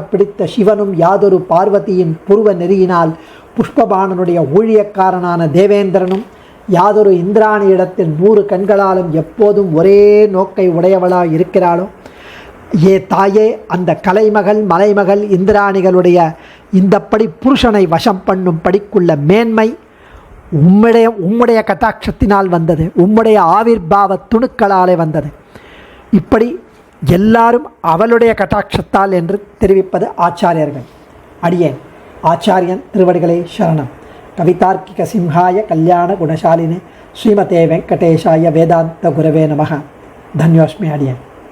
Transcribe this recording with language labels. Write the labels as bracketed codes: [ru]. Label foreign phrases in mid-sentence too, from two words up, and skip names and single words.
[ta] பிடித்த சிவனும் யாதொரு பார்வதியின் புருவ நெறியினால் புஷ்பபாணனுடைய ஊழியக்காரனான தேவேந்திரனும் யாதொரு இந்திராணியிடத்தில் 100 கண்களாலும் எப்போதும் ஒரே நோக்கை உடையவளாக இருக்கிறாளோ, ஏ தாயே, அந்த கலைமகள் மலைமகள் இந்திராணிகளுடைய இந்தப்படி புருஷனை வசம் பண்ணும் படிக்குள்ள மேன்மை உம்முடைய கட்டாட்சத்தினால் வந்தது, உம்முடைய ஆவிர்பாவ துணுக்களாலே வந்தது. இப்படி எல்லாரும் அவளுடைய கட்டாட்சத்தால் என்று தெரிவிப்பது ஆச்சாரியர்கள். அடியேன் ஆச்சாரியன் திருவடிகளே சரணம். [sa] कवितार्किक सिंहाय कल्याण गुणशालिने श्रीमते वेङ्कटेशाय वेदान्त गुरवे नमः. [ta] தன்யோஸ்மி. அடியேன்.